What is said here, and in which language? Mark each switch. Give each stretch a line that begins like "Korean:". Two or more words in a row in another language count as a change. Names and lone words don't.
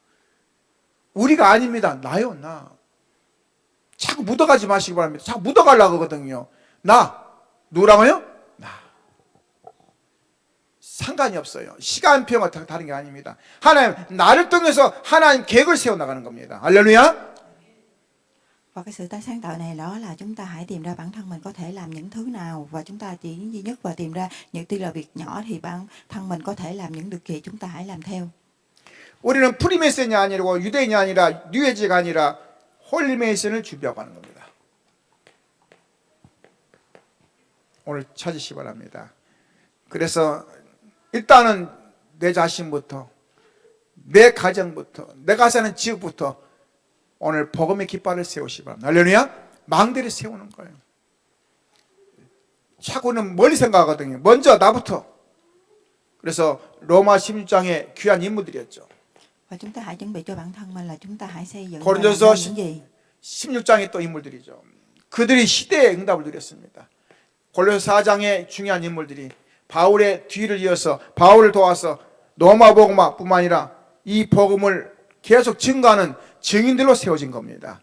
Korean: 우리가 아닙니다. 나요, 나. 자꾸 묻어가지 마시기 바랍니다. 자꾸 묻어가려고 하거든요. 누구라고요? 나. 상관이 없어요. 시간표가 다른 게 아닙니다. 하나님, 나를 통해서 하나님 계획을 세워나가는 겁니다. 할렐루야.
Vietnamese: Và cái sự tái sáng tạo này đó là chúng ta hãy tìm ra bản thân mình có thể làm những thứ nào và chúng ta chỉ duy nhất và tìm ra những tuy là việc nhỏ thì bản thân mình có thể làm những được gì chúng ta hãy làm theo.
Korean: 우리는 프리메이슨이 아니고 유대인이 아니라 뉴에지가 아니라 홀리메이슨을 준비하고 하는 겁니다. 오늘 찾으시기 바랍니다. 그래서 일단은 내 자신부터 내 가정부터 내가 사는 지역부터 오늘 복음의 깃발을 세우시기 바랍니다. 할렐루야. 망대를 세우는 거예요. 자꾸는 멀리 생각하거든요. 먼저 나부터. 그래서 로마 16장의 귀한 인물들이었죠.
Vietnamese: Và chúng ta hãy chuẩn bị cho bản thân mình là chúng ta hãy xây dựng 고린도서 những gì.
Korean: 16장의 또 인물들이죠. 그들이 시대의 응답을 드렸습니다. 골로새 4장의 중요한 인물들이 바울의 뒤를 이어서 바울을 도와서 로마 복음뿐만 아니라 이 복음을 계속 증거하는 증인들로 세워진 겁니다.